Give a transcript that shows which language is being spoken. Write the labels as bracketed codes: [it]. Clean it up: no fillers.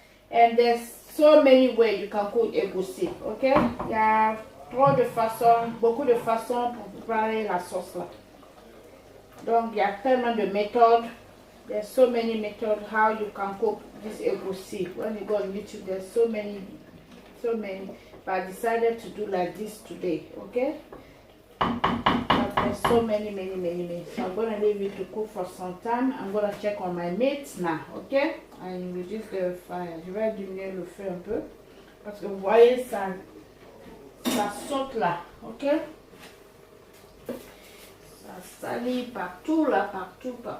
[en] And there's so many ways you can cook egusi, okay? [fr] Il y a beaucoup de façons pour préparer la sauce là. Donc il y a tellement de méthodes. [en] There's so many methods how you can cook this egusi. When you go on YouTube, there's so many. But I decided to do like this today, okay? But there's so many. So I'm gonna leave it to cook for some time. I'm gonna check on my meat now, okay? And reduce the fire. [fr] Je vais diminuer le feu un peu parce que vous voyez ça saute là, ok? Ça salit partout là, partout.